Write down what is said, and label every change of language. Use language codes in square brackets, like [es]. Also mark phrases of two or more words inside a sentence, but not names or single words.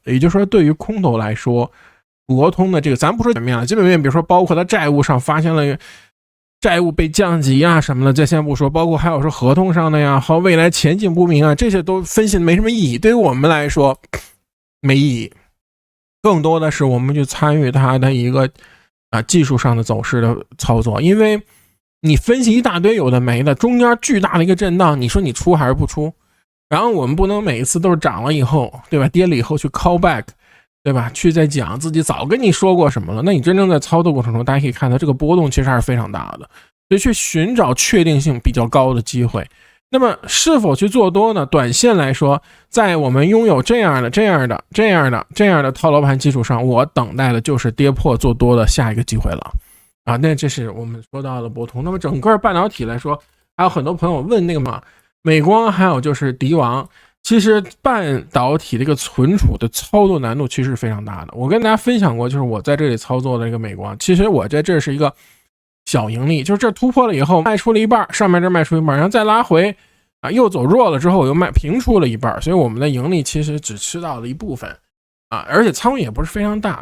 [zh] 也就是說，對於空頭來說，博通的這個咱不說基本面了，基本面比如說包括它債務上發現了債務被降級啊什麼的，這先不說，包括還有說合同上的呀和未來前景不明啊，這些都分析的沒什麼意義，對於我們來說沒意義，更多的是我們去參與它的一個技術上的走勢的操作。因為你分析一大堆有的沒的，中間巨大的一個震盪，你說你出還是不出？然後我們不能每一次都是漲了以後，對吧？跌了以後去 [en] call back， [zh] 對吧？去再講自己早跟你說過什麼了，那你真正在操作過程中，大家可以看到這個波動其實還是非常大的，所以去尋找確定性比較高的機會。那麼是否去做多呢？短線來說，在我們擁有这樣的套牢盤基礎上，我等待的就是跌破做多的下一個機會了啊。那這是我們說到的博通。那麼整個半導體來說，還有很多朋友問那個嘛，美光還有就是迪王，其實半導體這個存儲的操作難度其實是非常大的。我跟大家分享過，就是我在這裡操作的這個美光，其實我在這是一個小盈利，就是這突破了以後賣出了一半，上面這賣出一半，然後再拉回啊，又走弱了之後又賣平出了一半，所以我們的盈利其實只吃到了一部分啊，而且仓位也不是非常大。